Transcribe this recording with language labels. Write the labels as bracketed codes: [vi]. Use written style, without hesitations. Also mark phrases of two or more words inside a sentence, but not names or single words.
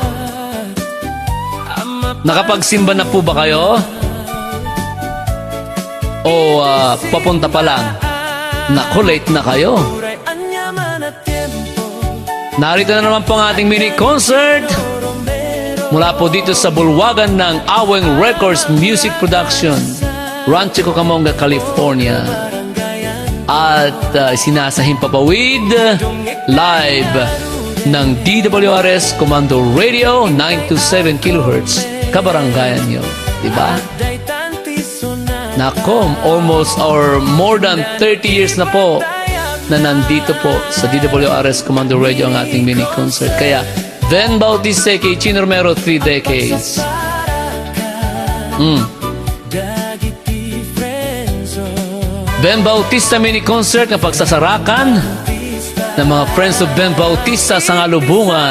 [tl] Nakapagsimba na po ba kayo? O papunta pa lang? Naku, late na kayo. Narito na naman po ang ating [en] mini concert [tl] mula po dito sa bulwagan ng Aweng Records Music Production, Rancho Cucamonga, California. At sinasahing papawid live ng DWRS Commando Radio 927 kHz kabaranggayan nyo, diba? Nako, [en] almost or more than 30 years [tl] na po na nandito po sa DWRS Commando Radio ang ating [en] mini concert. [tl] Kaya Then Bautista kay Chino Romero, 3 decades. Ben Bautista [en] mini concert [tl] na pagsasarakan ng mga Friends of Ben Bautista sa Ngalubungan.